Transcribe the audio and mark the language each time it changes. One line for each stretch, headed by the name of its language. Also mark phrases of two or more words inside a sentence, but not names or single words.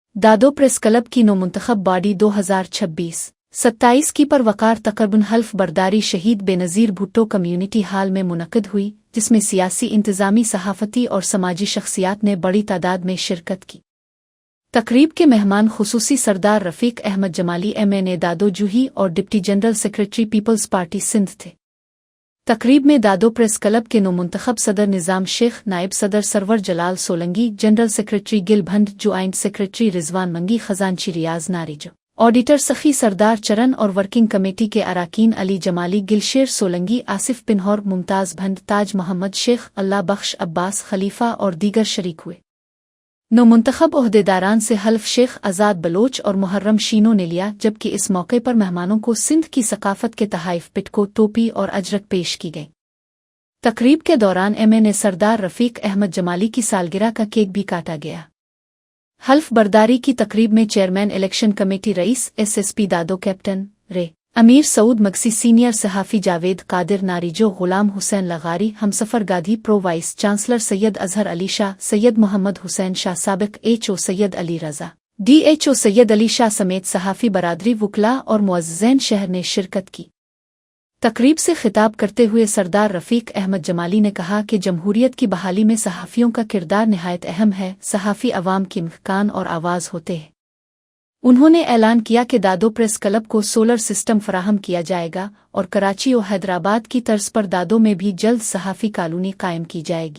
Urdu: دادو پریس کلب کی نو منتخب باڈی 2026-27 کی پر وقار تقریباً حلف برداری شہید بینظیر بھٹو کمیونٹی ہال میں منعقد ہوئی، جس میں سیاسی انتظامی صحافتی اور سماجی شخصیات نے بڑی تعداد میں شرکت کی. تقریب کے مہمان خصوصی سردار رفیق احمد جمالی MN دادو جوہی اور
English: deputy general secretary
Urdu: پیپلز پارٹی سندھ تھے. تقریب میں دادو پریس کلب کے نو منتخب صدر نظام شیخ، نائب صدر سرور جلال سولنگی,
English: general secretary
Urdu: گل بھنڈ,
English: joint secretary
Urdu: رضوان منگی، خزانچی ریاض نارج، آڈیٹر سخی سردار چرن اور
English: working committee
Urdu: کے اراکین علی جمالی، گلشیر سولنگی، آصف پنہور، ممتاز بھنڈ، تاج محمد شیخ، اللہ بخش، عباس خلیفہ اور دیگر شریک ہوئے. نو منتخب عہدیداران سے حلف شیخ آزاد بلوچ اور محرم شینو نے لیا، جبکہ اس موقع پر مہمانوں کو سندھ کی ثقافت کے تحائف پٹکو، ٹوپی اور اجرک پیش کی گئی. تقریب کے دوران MN سردار رفیق احمد جمالی کی سالگرہ کا کیک بھی کاٹا گیا. حلف برداری کی تقریب میں
English: chairman election committee
Urdu: رئیس SSP دادو، کیپٹن رے امیر سعود مگسی، سینئر صحافی جاوید قادر نارجو، غلام حسین لغاری، ہمسفر گادھی,
English: pro vice chancellor
Urdu: سید اظہر علی شاہ، سید محمد حسین شاہ، سابق HO سید علی رضا، DHO سید علی شاہ سمیت صحافی برادری، وکلا اور معززین شہر نے شرکت کی. تقریب سے خطاب کرتے ہوئے سردار رفیق احمد جمالی نے کہا کہ جمہوریت کی بحالی میں صحافیوں کا کردار نہایت اہم ہے. صحافی عوام کی کان اور آواز ہوتے ہیں۔ انہوں نے اعلان کیا کہ دادو پریس کلب کو
English: solar system
Urdu: فراہم کیا جائے گا اور کراچی اور حیدرآباد کی طرز پر دادو میں بھی جلد صحافی کالونی قائم کی جائے گی.